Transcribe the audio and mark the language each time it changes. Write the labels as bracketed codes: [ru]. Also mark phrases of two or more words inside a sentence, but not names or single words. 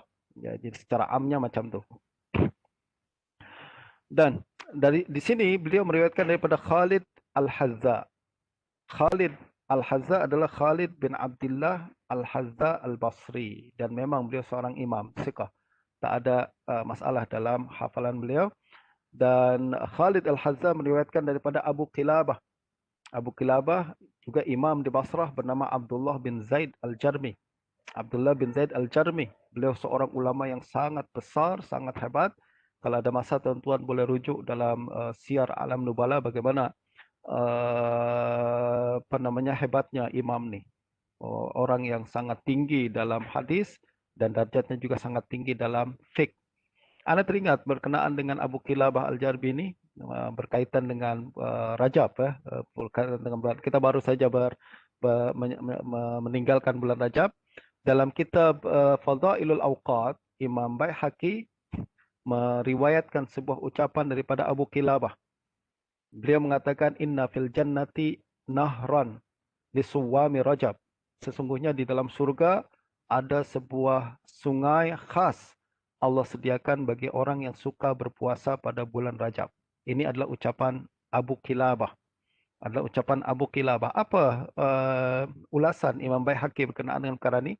[ms] Ya, jadi secara amnya macam tu. Dan di sini beliau meriwayatkan daripada Khalid Al-Hazza. Khalid Al-Hazza adalah Khalid bin Abdullah Al-Hazza Al-Basri, dan memang beliau seorang imam siqah. Tak ada masalah dalam hafalan beliau. Dan Khalid Al-Hazza meriwayatkan daripada Abu Qilabah. Abu Qilabah juga imam di Basrah bernama Abdullah bin Zaid Al-Jarmi. Abdullah bin Zaid Al-Jarmi. Beliau seorang ulama yang sangat besar, sangat hebat. Kalau ada masa tuan-tuan boleh rujuk dalam Syiar Alam Nubala bagaimana hebatnya imam ni. Orang yang sangat tinggi dalam hadis dan darjatnya juga sangat tinggi dalam fiqh. Anda teringat berkenaan dengan Abu Qilabah Al-Jarmi ini berkaitan dengan Rajab, berkaitan dengan bulan. Kita baru saja meninggalkan bulan Rajab. Dalam kitab Fadailul Awqat, Imam Baihaqi meriwayatkan sebuah ucapan daripada Abu Qilabah. Beliau mengatakan [ar] إن في الجنة نهرا لصوام رجب. [ms] Sesungguhnya di dalam surga ada sebuah sungai khas Allah sediakan bagi orang yang suka berpuasa pada bulan Rajab. Ini adalah ucapan Abu Qilabah. Adalah ucapan Abu Qilabah. Apa ulasan Imam Baihaqi berkenaan dengan perkara ini?